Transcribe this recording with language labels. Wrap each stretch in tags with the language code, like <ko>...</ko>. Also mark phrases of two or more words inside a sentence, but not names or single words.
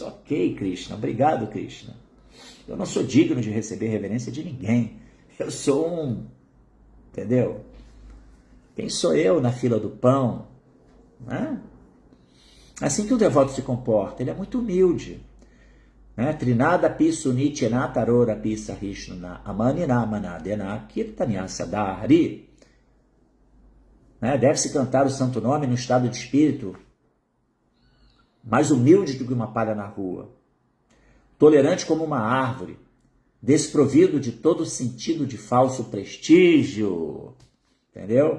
<pt>Ok, Krishna, obrigado, Krishna. Eu não sou digno de receber reverência de ninguém. Eu sou um... Entendeu? Quem sou eu na fila do pão? Né? Assim que o devoto se comporta, ele é muito humilde. Né?</pt> <sa>तृणादपि सुनीचेन तरोरपि सहिष्णुना अमानिना मानदेन कीर्तनीयः सदा हरिः.</sa> <pt>Deve-se cantar o santo nome no estado de espírito mais humilde do que uma palha na rua, tolerante como uma árvore, desprovido de todo sentido de falso prestígio. Entendeu?</pt>